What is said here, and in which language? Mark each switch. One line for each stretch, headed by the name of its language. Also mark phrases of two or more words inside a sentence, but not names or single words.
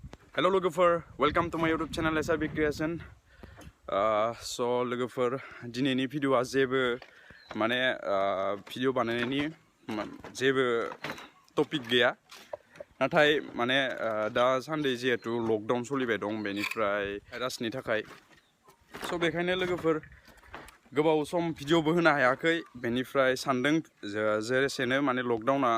English: Hello lwgwfwr, welcome to my YouTube channel SRB creation.
Bodo: So lwgwfwr, dinैनि भिडिअआ जेबो माने भिडिअ बानायनायनि जेबो टपिक गैया नाथाय माने दा सानदे जिहेतु लकडाउन सोलिबाय दं बेनिफ्राय भाइरासनि थाखाय सो बेखायनो लोगोफोर गोबाव सम भिडिअबो होनो हायाखै बेनिफ्राय सानदों जेसेनो माने लकडाउना